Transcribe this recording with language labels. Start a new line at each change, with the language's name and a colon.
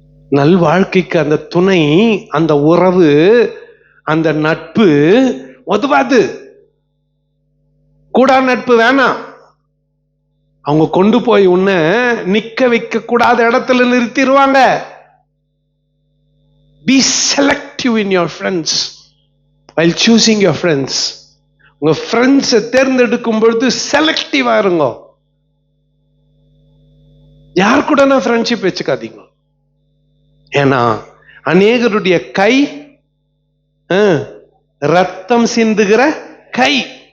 Tamil: நல் வாழ்க்கைக்கு அந்த துணை, அந்த உறவு, அந்த நட்பு உதவாது. கூடா நட்பு வேணாம். அவங்க கொண்டு போய் உன்னை நிக்க வைக்க கூடாத இடத்துல நிறுத்திடுவாங்க.
English: Be selective in your friends while choosing your friends.
Tamil: உங்க
English: ஃப்ரெண்ட்ஸை
Tamil: தேர்ந்தெடுக்கும் பொழுது
English: செலக்டிவா
Tamil: இருங்க. யார் கூட நான் ஃப்ரெண்ட்ஷிப் வச்சுக்காதீங்க. ஏன்னா அநேகருடைய கை ரத்தம் சிந்துகிற கை.